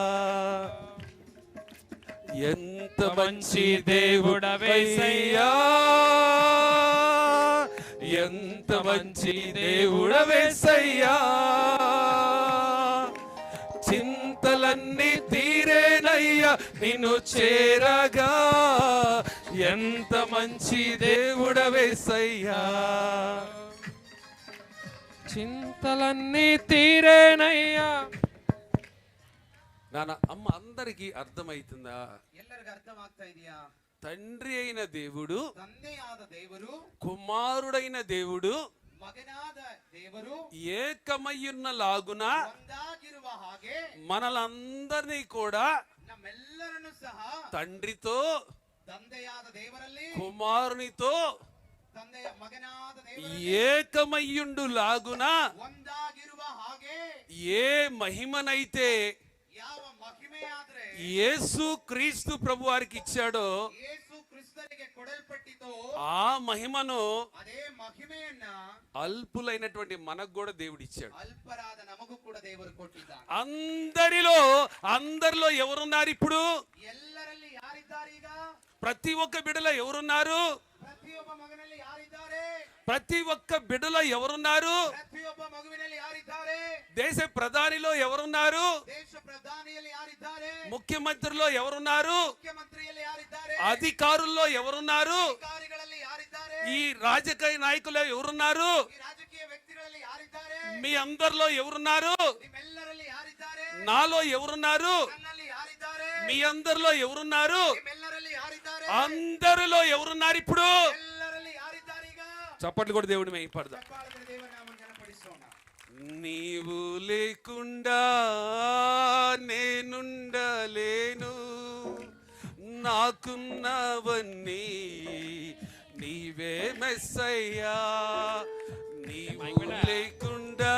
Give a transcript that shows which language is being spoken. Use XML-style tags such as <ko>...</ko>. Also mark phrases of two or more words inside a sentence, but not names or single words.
<te>ఎంత మంచి దేవుడవేసయ్యా, ఎంత మంచి దేవుడవేసయ్యా, చింతలన్నీ తీరేనయ్యా నిన్ను చేరగా, ఎంత మంచి దేవుడవేసయ్యా, చింతలన్నీ తీరేనయ్యా. నాన్న అమ్మ అందరికీ అర్థమైతుందా?</te> <kn>ಎಲ್ಲರಿಗೂ ಅರ್ಥವಾಗ್ತಾ ಇದೆಯಾ?</kn> <te>తండ్రి అయిన దేవుడు,</te> <kn>ತಂದೆಯಾದ ದೇವರು,</kn> <te>కుమారుడైన దేవుడు</te> <kn>ಮಗನಾದ ದೇವರು</kn> <te>ఏకమయ్యున్న లాగున</te> <kn>ಒಂದಾಗಿರುವ ಹಾಗೆ</kn> <te>మనలందరినీ కూడా</te> <kn>ನಮ್ಮೆಲ್ಲರನ್ನು ಸಹ</kn> <te>తండ్రితో</te> <kn>ತಂದೆಯಾದ ದೇವರಲ್ಲಿ</kn> <te>కుమారునితో</te> <kn>ತಂದೆಯ ಮಗನಾದ ದೇವರಲ್ಲಿ</kn> <te>ఏకమయ్యుండు లాగున</te> <kn>ಒಂದಾಗಿರುವ ಹಾಗೆ</kn> <te>ఏ మహిమనైతే</te> <kn>ಯಾವ ಮಹಿಮೆಯಾದ್ರೆ</kn> <te>యేసు క్రీస్తు ప్రభు వారికి ఇచ్చాడో</te> <kn>ಯೇಸು ಕ್ರಿಸ್ತನಿಗೆ ಕೊಡಲ್ಪಟ್ಟಿತೋ</kn> <te>ఆ మహిమను</te> <kn>ಅದೇ ಮಹಿಮೆಯನ್ನ</kn> <te>అల్పులైనటువంటి మనకు కూడా దేవుడు ఇచ్చాడు.</te> <kn>ಅಲ್ಪರಾದ ನಮಗೂ ಕೂಡ ದೇವರು ಕೊಟ್ಟಿದ್ದಾನೆ.</kn> <te>అందరిలో ఎవరున్నారు ఇప్పుడు?</te> <kn>ಎಲ್ಲರಲ್ಲಿ ಯಾರಿದ್ದಾರೆ ಈಗ?</kn> <te>ప్రతి ఒక్క బిడ్డలో ఎవరున్నారు?</te> <kn>ಪ್ರತಿಯೊಬ್ಬ ಮಗನಲ್ಲಿ ಯಾರಿದ್ದಾರೆ?</kn> <te>ప్రతి ఒక్క బిడ్డలో ఎవరున్నారు?</te> <kn>ಪ್ರತಿಯೊಬ್ಬ ಮಗುವಿನಲ್ಲಿ ಯಾರಿದ್ದಾರೆ?</kn> <te>దేశ ప్రధానిలో ఎవరున్నారు?</te> <kn>ದೇಶ ಪ್ರಧಾನಿಯಲ್ಲಿ ಯಾರಿದ್ದಾರೆ?</kn> <te>ముఖ్యమంత్రిలో ఎవరున్నారు?</te> <kn>ಮುಖ್ಯಮಂತ್ರಿಯಲ್ಲಿ ಯಾರಿದ್ದಾರೆ?</kn> <te>అధికారుల్లో ఎవరున్నారు?</te> <kn>ಅಧಿಕಾರಿಗಳಲ್ಲಿ ಯಾರಿದ್ದಾರೆ?</kn> <te>ఈ రాజకీయ నాయకులు ఎవరున్నారు?</te> <kn>ಈ ರಾಜಕೀಯ ವ್ಯಕ್ತಿಗಳಲ್ಲಿ ಯಾರಿದ್ದಾರೆ?</kn> <te>మీ అందరిలో ఎవరున్నారు?</te> <kn>ನಿಮ್ಮೆಲ್ಲರಲ್ಲಿ ಯಾರಿದ್ದಾರೆ?</kn> <te>నాలో ఎవరున్నారు?</te> <kn>ನನ್ನಲ್ಲಿ ಯಾರಿದ್ದಾರೆ?</kn> <te>మీ అందరిలో ఎవరున్నారు?</te> <kn>ನಿಮ್ಮೆಲ್ಲರಲ್ಲಿ ಯಾರಿದ್ದಾರೆ?</kn> <te>అందరిలో ఎవరున్నారు ఇప్పుడు?</te> <kn>ಎಲ್ಲರಲ್ಲಿ ಯಾರಿದ್ದಾರೆ ಈಗ?</kn> <te>చప్పట్లు కూడా దేవుడి మేము పడదాం.</te> <kn>ಚಪ್ಪಾಳೆ ದೇವರ ನಾಮವನ್ನು ಘನಪಡಿಸೋಣ.</kn> <te>నీవు లేకుండా నేనుండలేను, నాకున్నవన్నీ నీవే మెస్సయ్యా, నీవు లేకుండా</te>